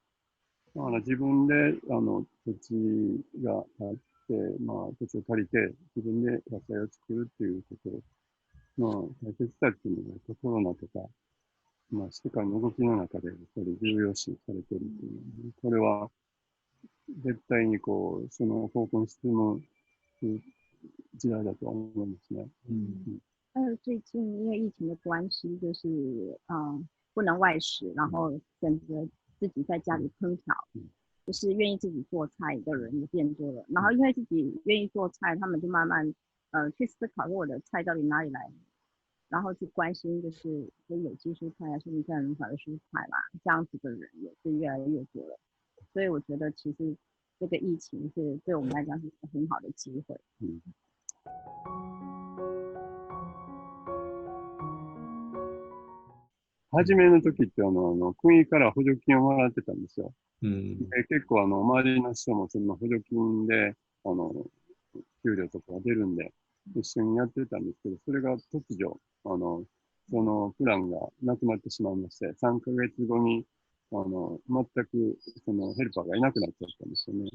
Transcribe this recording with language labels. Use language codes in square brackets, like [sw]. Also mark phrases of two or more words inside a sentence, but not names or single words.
[ja] だから自分で土地があって、土地を借りて自分で野菜を作るっていうことの大切さっていうのがコロナとか、世界の動きの中でやっぱり重要視されているっていうの、これは絶対にその方向に進む时代だと思いますね。 [zh] 还有最近因为疫情的关系，就是不能外食，然后选择自己在家里烹调，就是愿意自己做菜的人也变多了。然后因为自己愿意做菜，他们就慢慢去思考说我的菜到底哪里来，然后去关心就是有机蔬菜甚至自然农法的蔬菜啦，这样子的人也是越来越多了。所以我觉得其实这个疫情是对我们来讲是一个很好的机会。 [ja] 初めの時って国から補助金をもらってたんですよ。結構周りの人もその補助金で給料とかが出るんで一緒にやってたんですけど、それが突如そのプランがなくなってしまいまして、3ヶ月後に全くそのヘルパーがいなくなっちゃったんですよね。